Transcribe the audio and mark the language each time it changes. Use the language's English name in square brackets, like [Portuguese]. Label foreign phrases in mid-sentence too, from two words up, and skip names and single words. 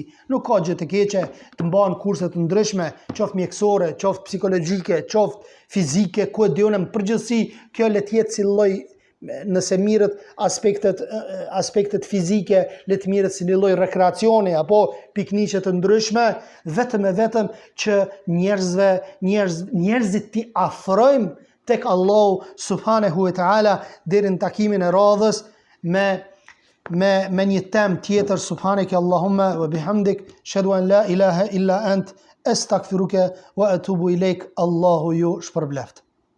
[Albanian] Nuk ka gjë të keqe të mbahen kurse të ndryshme, qoftë mjekësore, qoftë psikologjike, qoftë fizike, ku e diun në përgjithësi, kjo le të jetë si lloj, nëse mirët aspektet fizike, le të mirët si një lloj rekreacioni apo pikniqe të ndryshme, vetëm që njerëzit t'i afrojmë tek Allahu [Arabic] سبحانه وتعالى [Albanian] deri në takimin e radhës me me një temë tjetër. [Arabic] سبحانك اللهم وبحمدك أشهد أن لا إله إلا أنت أستغفرك وأتوب إليك. [Albanian] Allahu ju shpërbleft.